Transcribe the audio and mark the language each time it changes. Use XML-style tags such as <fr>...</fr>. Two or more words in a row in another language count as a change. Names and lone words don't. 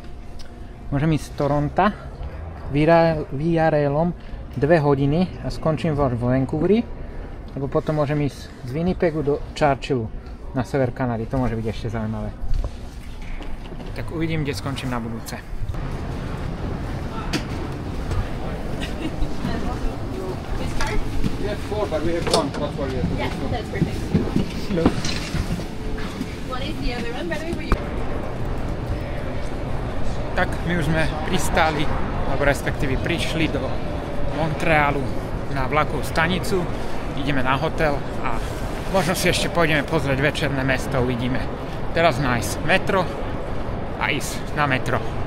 <sk>Môžem ísť z Toronta VRL-om 2 hodiny a skončím vo Vancouveri. Alebo potom môžem ísť z Winnipegu do Churchillu na sever Kanady. To môže byť ešte zaujímavé. Tak uvidím, kde skončím na budúce.</sk> <en>We have 4, but we have 1. That's why we have 2. Yeah, that's perfect. Hello. What is the other one, by the way, were you...</en> <sk>Tak my už sme pristáli, alebo respektíve prišli do Montrealu na vlakovú stanicu. Ideme na hotel a možno si ešte pôjdeme pozrieť večerné mesto, uvidíme. Teraz nájsť metro a ísť na metro.</sk>